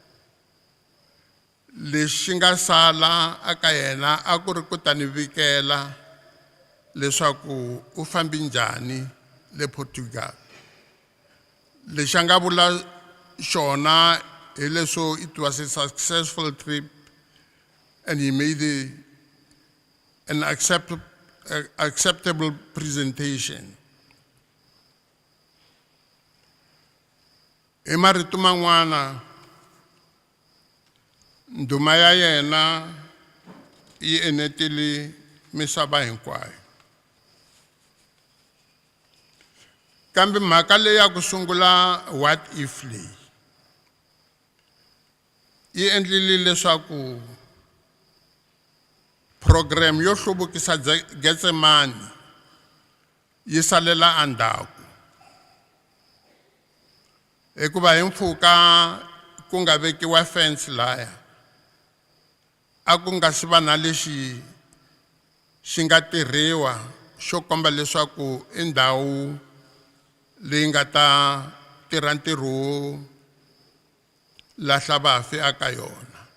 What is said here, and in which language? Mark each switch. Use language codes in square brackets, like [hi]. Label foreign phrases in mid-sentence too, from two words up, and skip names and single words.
[ts] Lexi nga sala aka yena a ku ri ku ta ni vikela leswaku u fambi njhani le Portugal. Lexi a nga vula xona hi leswo [en] it was a successful trip and he made an acceptable presentation. [ts] Hi marito man'wana ndhuma ya yena yi enetile misava hinkwayo. Kambe mhaka leyi ya ku sungula [en] what if [ts] leyi yi endlile leswaku program yo hluvukisa Getsemani yi salela endzhaku. Hikuva hi mpfhuka ku nga vekiwa fence laya a ku nga si va na lexi xi nga tirhiwa xo komba leswaku i ndhawu leyi nga ta tirha ntirho wo lahla vafi aka yona.